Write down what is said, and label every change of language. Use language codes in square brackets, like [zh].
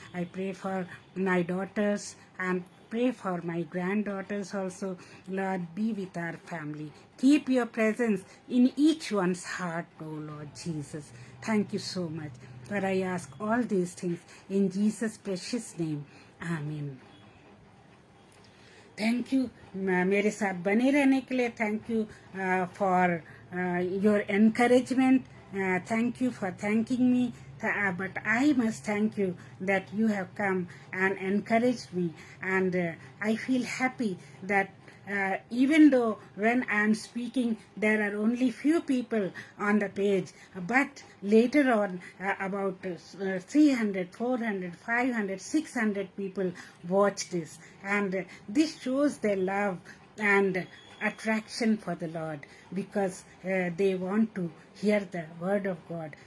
[en] I pray for my daughters and pray for my granddaughters also. Lord, be with our family. Keep Your presence in each one's heart, O Lord Jesus. Thank You so much. For I ask all these things in Jesus' precious name. Amen. Thank you [hi] मेरे साथ बने रहने के लिए. [en] Thank you for your encouragement. Thank you for thanking me. But I must thank You that you have come and encouraged me, and I feel happy that even though when I am speaking there are only few people on the page, but later on about 300, 400, 500, 600 people watch this, and this shows their love and attraction for the Lord, because they want to hear the word of God.